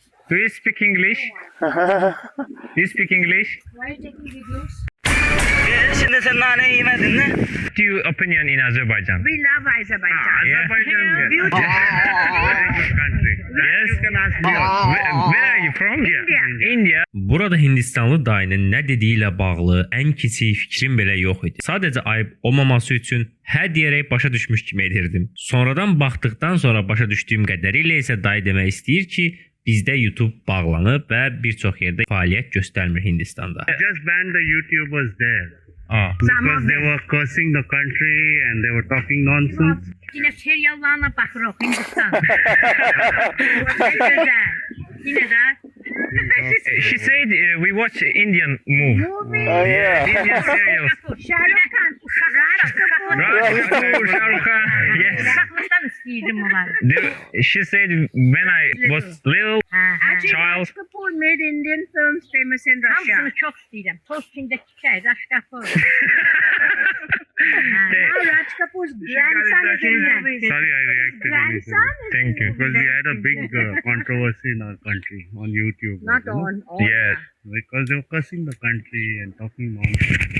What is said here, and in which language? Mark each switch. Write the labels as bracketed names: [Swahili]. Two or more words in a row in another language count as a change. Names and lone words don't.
[English] Do you speak English? Do you speak English? Why are you taking videos? [Turkish] Şimdi sen nane yemedin mi? [English] What's your opinion in Azerbaijan? We love Azerbaijan. Azerbaijan, yes. Beautiful. Very good country. Yes. You can ask me. Where are you from? India. India. [Azerbaijani] Burada Hindistanlı dayının nə dediyi ilə bağlı ən kiçik fikrim belə yox idi. Sadəcə ayıb olmaması üçün hə deyərək başa düşmüş kimi edirdim. Sonradan baxdıqdan sonra başa düşdüyüm qədərilə isə dayı demək istəyir ki, bizdə YouTube bağlanıb və bir çox yerdə fəaliyyət göstərmir Hindistanda. [English] Just banned the YouTubers there. Aa. Some Because of they them. were cursing the country and they were talking nonsense. [Azerbaijani] Yine seriallarına baxırıq Hindistan. [Turkish] Yine de. [English] She said we watch Indian movie. Yeah. Indian serials. Sherlock Khan. Raj Kapoor. Raj Kapoor, Shah Rukh Khan. Yes. [Azerbaijani] Uşaqlıqdan istəyirdim onları. [English] She said when I was little Actually, child. Raj Kapoor made Indian films famous in Russia. [Azerbaijani] Hamısını çox istəyirəm. Tostingdəki şey, Raj Kapoor. [English] Now Raj Kapoor's grandson is in movies. Sorry, I reacted. Grandson initially. is Thank in you. Because we had a big controversy in our country on YouTube. Not you know? on. Yes. Because they were cursing the country and talking nonsense.